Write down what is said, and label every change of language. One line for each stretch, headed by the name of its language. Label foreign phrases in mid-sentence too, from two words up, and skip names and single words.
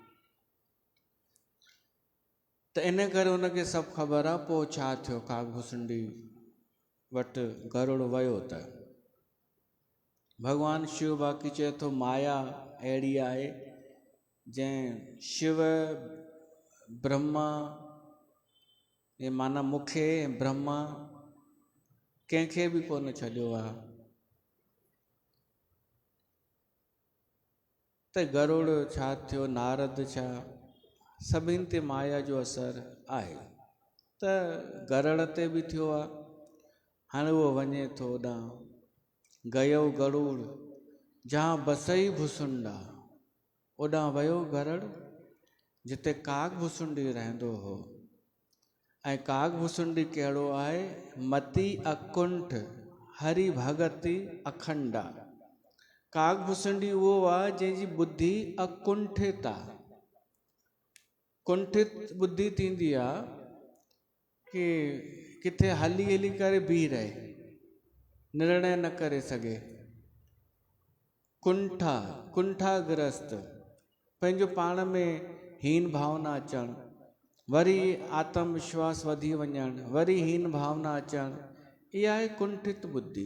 Sindhi: त इन करे हुनखे सभु ख़बर आहे। पोइ छा थियो, काग भुसुंडी वटि गरुड़ वियो त भगवान शिव बाक़ी चए थो माया अहिड़ी आहे जंहिं शिव ब्रह्मा, ये माना मूंखे ब्रह्मा कंहिंखे बि कोन छॾियो आहे। त गरुड़ छा थियो, नारद छा, सभिनि ते माया जो असरु आहे। त गरुड़ ते बि थियो आहे। हाणे उहो वञे थो होॾां,
Awadhi: गयो गरुड़ जहाँ बसई भुसुंडा,
Sindhi: ओॾां वियो गरुड़ जिते काग भुसुंडी रहंदो हो। ऐं काग भुसुंडी कहिड़ो आहे,
Awadhi: मति अकुंठ हरि भगति अखंडा।
Sindhi: काग भुसुंडी उहो आहे जंहिंजी बुद्धि अकुंठित आहे। कुंठित बुद्धि थींदी आहे कि किथे हली हली करे बीह रहे, निर्णय न करे सघे। कुंठाग्रस्त, पंहिंजो पाण में हीन भावना अचणु, वरी आत्मविश्वास वधी वञणु, वरी हीन भावना अचणु, इहा आहे कुंठित बुद्धि।